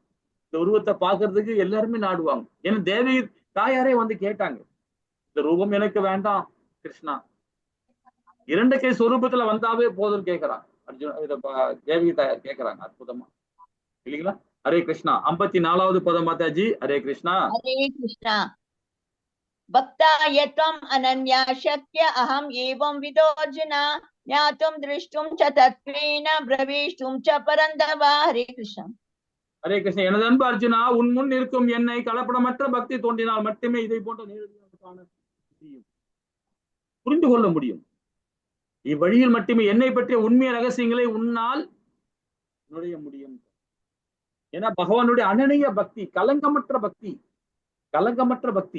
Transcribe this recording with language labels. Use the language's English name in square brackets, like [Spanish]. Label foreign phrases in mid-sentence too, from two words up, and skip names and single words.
[Tamil] இந்த உருவத்தை பார்க்கறதுக்கு எல்லாருமே நாடுவாங்க. ஏன்னா தேவி தாயாரே கேட்டாங்க, இந்த ரூபம் எனக்கு வேண்டாம் கிருஷ்ணா, 2 கை சொரூபத்துல வந்தாவே போதும் கேட்கிறான் அர்ஜுன். தேவி தாயார் கேட்கிறாங்க. அற்புதமா இல்லைங்களா? ஹரே கிருஷ்ணா. 54வது பதம் மாதாஜி. ஹரே கிருஷ்ணா. [Sanskrit] हरे कृष्णा भक्ताय त्वम् अनन्या शक्य अहम् एवं विदोऽर्जुन ज्ञातुं दृष्टुं च तत्त्वेन प्रवेष्टुं च परन्तप हरे कृष्ण [Tamil] ஹரே கிருஷ்ணா. எனது அன்பு அர்ஜுனா, உன் முன் இருக்கும் என்னை கலப்படமற்ற பக்தி தோன்றினால் மட்டுமே இதை போன்ற நேரடியாக காண முடியும், புரிந்து கொள்ள முடியும். இவ்வழியில் மட்டுமே என்னை பற்றிய உண்மைய ரகசியங்களை உன்னால் நுழைய முடியும். ஏன்னா பகவானுடைய அனநிய பக்தி, கலங்கமற்ற பக்தி, கலங்கமற்ற பக்தி.